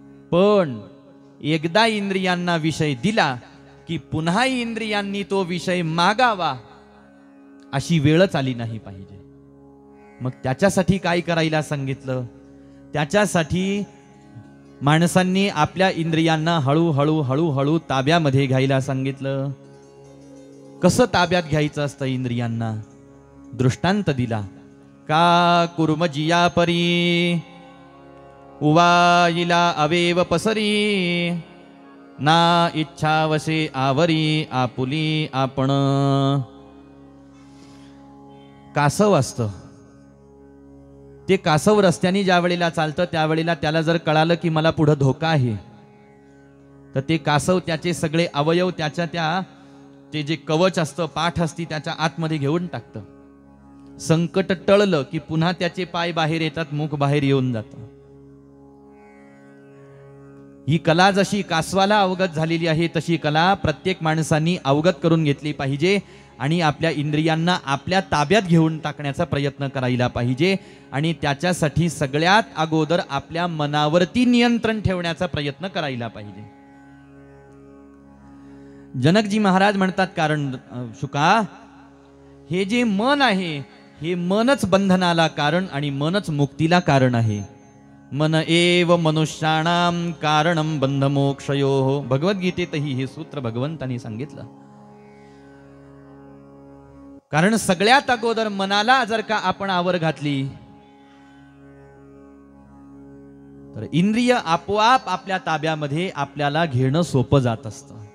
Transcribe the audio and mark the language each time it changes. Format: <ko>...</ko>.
<mr>पण एकदा इंद्रियांना विषय दिला की पुन्हा इंद्रियांनी तो विषय मागावा अशी वेळच आली नाही पाहिजे. मग त्याच्यासाठी काय करायला सांगितलं? त्याच्यासाठी माणसांनी आपल्या इंद्रियांना हळूहळू हळूहळू ताब्यामध्ये घ्यायला सांगितलं. कसं ताब्यात घ्यायचं असतं इंद्रियांना? दृष्टांत दिला. का कुर्मजिया परी उवाईला अवेव पसरी ना इच्छावसे आवरी आपुली आपण. कासव असतं, ते कासव रस्त्याने ज्या वेळेला चालतं त्यावेळेला त्याला जर कळालं की मला पुढे धोका आहे, तर ते कासव त्याचे सगळे अवयव ते जे कवच असतं, पाठ असती, त्याच्या आतमध्ये घेऊन टाकतं. संकट टळलं की पुन्हा त्याचे पाय बाहेर येतात, मुख बाहेर येऊन जातं. ही कला जशी कासवाला अवगत झालेली आहे तशी कला प्रत्येक माणसांनी अवगत करून घेतली पाहिजे आणि आपल्या इंद्रियांना आपल्या ताब्यात घेऊन टाकण्याचा प्रयत्न करायला पाहिजे. आणि त्याच्यासाठी सगळ्यात अगोदर आपल्या मनावरती नियंत्रण ठेवण्याचा प्रयत्न करायला पाहिजे. जनकजी महाराज म्हणतात, कारण शुका, हे जे मन आहे हे मनच बंधनाला कारण आणि मनच मुक्तीला कारण आहे.</mr> <sa>मन एव मनुष्याणाम कारणम बंध मोक्षयोः.</sa> <mr>भगवद्गीतेतही हे सूत्र भगवंतांनी सांगितलं. कारण सगळ्यात अगोदर मनाला जर का आपण आवर घातली तर इंद्रिय आपोआप आपल्या ताब्यामध्ये आपल्याला घेणं सोपं जात असतं.</mr>